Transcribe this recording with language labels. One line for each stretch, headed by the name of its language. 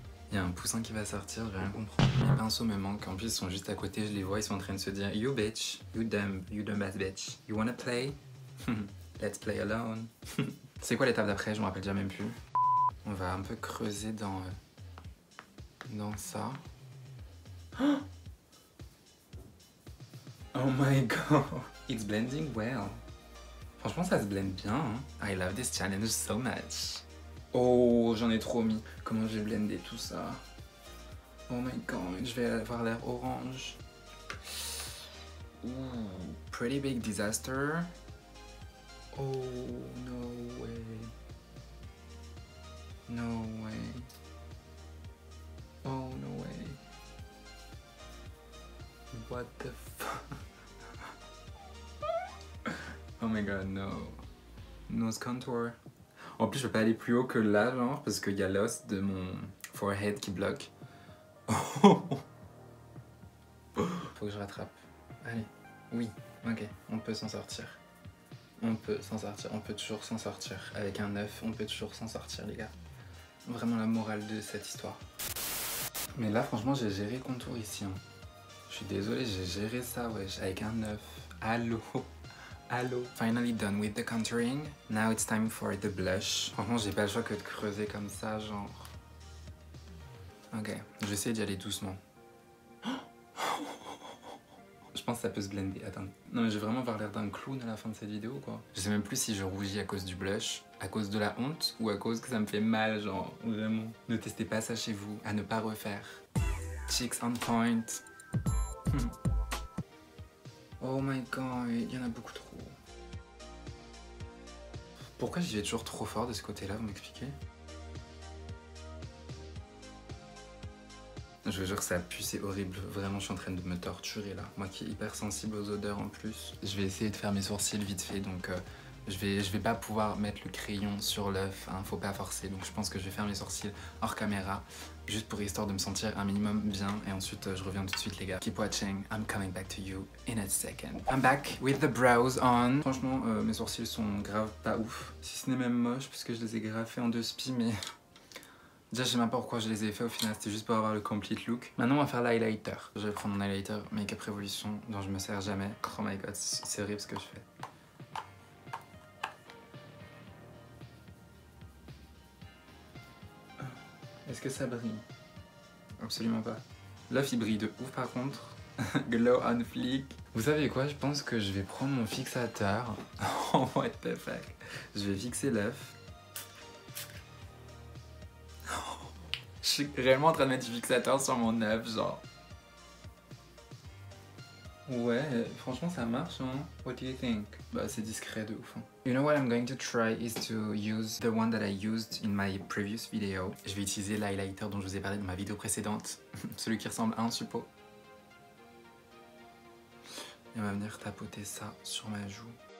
French: Il y a un poussin qui va sortir, je vais rien comprendre. Les pinceaux me manquent, en plus ils sont juste à côté, je les vois, ils sont en train de se dire
English: You bitch, you dumb ass bitch. You wanna play? Let's play alone.
French: C'est quoi l'étape d'après? Je me rappelle déjà même plus. On va un peu creuser dans ça.
English: Oh my god, it's blending well.
French: Franchement ça se blende bien, hein.
English: I love this challenge so much.
French: Oh, j'en ai trop mis. Comment je vais blender tout ça?
English: Oh my god,
French: je vais avoir l'air orange.
English: Ooh, pretty big disaster. Oh, no way. No way. Oh, no way. What the fuck? Oh my god, no. Nose contour.
French: En plus, je peux pas aller plus haut que là, genre, parce qu'il y a l'os de mon forehead qui bloque. Faut que je rattrape. Allez, oui, ok, on peut s'en sortir. On peut s'en sortir, on peut toujours s'en sortir. Avec un œuf, on peut toujours s'en sortir, les gars. Vraiment la morale de cette histoire. Mais là, franchement, j'ai géré le contour ici. Hein. Je suis désolé, j'ai géré ça, wesh, avec un œuf. Allô? Allô?
English: Finally done with the contouring. Now it's time for the blush.
French: Franchement, j'ai pas le choix que de creuser comme ça, genre. Ok, je vais essayer d'y aller doucement. Je pense que ça peut se blender. Attends. Non mais je vais vraiment avoir l'air d'un clown à la fin de cette vidéo quoi. Je sais même plus si je rougis à cause du blush, à cause de la honte ou à cause que ça me fait mal, genre vraiment. Ne testez pas ça chez vous, à ne pas refaire.
English: Cheeks on point. Oh my god,
French: il y en a beaucoup trop. Pourquoi j'y vais toujours trop fort de ce côté-là, vous m'expliquez? Je vous jure que ça pue, c'est horrible. Vraiment, je suis en train de me torturer là. Moi qui est hyper sensible aux odeurs en plus. Je vais essayer de faire mes sourcils vite fait, donc je vais pas pouvoir mettre le crayon sur l'œuf, hein, faut pas forcer. Donc je pense que je vais faire mes sourcils hors caméra, juste pour histoire de me sentir un minimum bien. Et ensuite, je reviens tout de suite les gars.
English: Keep watching, I'm coming back to you in a second. I'm back with the brows on.
French: Franchement, mes sourcils sont grave pas ouf. Si ce n'est même moche, parce que je les ai graffés en 2 spies, mais... Déjà, je sais même pas pourquoi je les ai fait au final, c'était juste pour avoir le
English: complete look.
French: Maintenant, on va faire l'highlighter. Je vais prendre mon highlighter Make Up Revolution, dont je me sers jamais.
English: Oh my god,
French: c'est horrible ce que je fais. Est-ce que ça brille? Absolument pas. L'œuf, il brille de ouf par contre.
English: Glow on fleek.
French: Vous savez quoi? Je pense que je vais prendre mon fixateur.
English: Oh, what the fuck.
French: Je vais fixer l'œuf. Je suis réellement en train de mettre du fixateur sur mon œuf, genre. Ouais, franchement ça marche, hein.
English: What do you think?
French: Bah c'est discret de ouf, hein.
English: You know what I'm going to try is to use the one that I used in my previous video.
French: Je vais utiliser l'highlighter dont je vous ai parlé dans ma vidéo précédente. Celui qui ressemble à un suppôt. Et on va venir tapoter ça sur ma joue.